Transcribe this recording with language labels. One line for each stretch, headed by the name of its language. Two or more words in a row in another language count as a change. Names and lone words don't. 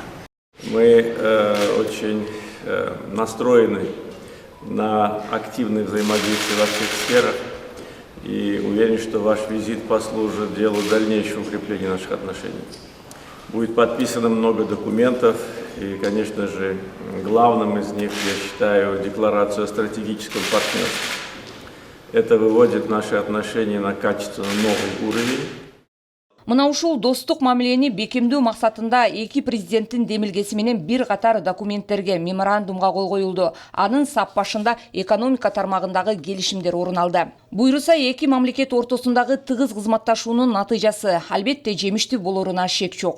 Russian: Мы очень настроены на активное взаимодействие во всех сферах и уверен, что ваш визит послужит делу дальнейшего укрепления наших отношений. Будет подписано много документов и, конечно же, главным из них я считаю декларацию о стратегическом партнерстве. Это выводит наши отношения на качественно новый уровень.
Kyrgyz: Мына ушул достук мамилени бекемдөө максатында эки президенттин демилгеси менен бир катар документтерге, меморандумга кол коюлду. Анын сап башында экономика тармагындагы келишимдер орун алды. Буйруса эки мамлекет ортосундагы тыгыз кызматташуунун натыйжасы албетте жемиштүү болоруна шек жок.